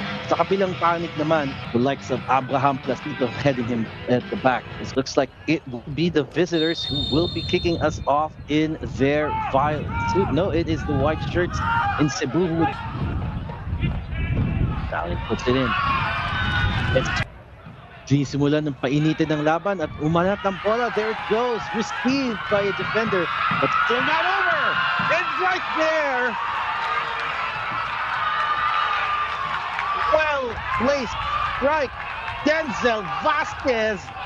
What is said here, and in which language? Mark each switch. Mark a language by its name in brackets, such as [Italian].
[Filipino] Sa kabilang panig naman, [English] the likes of Abraham Placido heading him at the back. It looks like it will be the visitors who will be kicking us off in their violence. No, it is the white shirts in Cebu who would... Stallion puts it in. [Filipino] Sinisimulan ng painitin ng laban at umanat ng bola. [English] There it goes. Received by a defender, but still not over. It's right there. Well placed strike, Denzel Vasquez.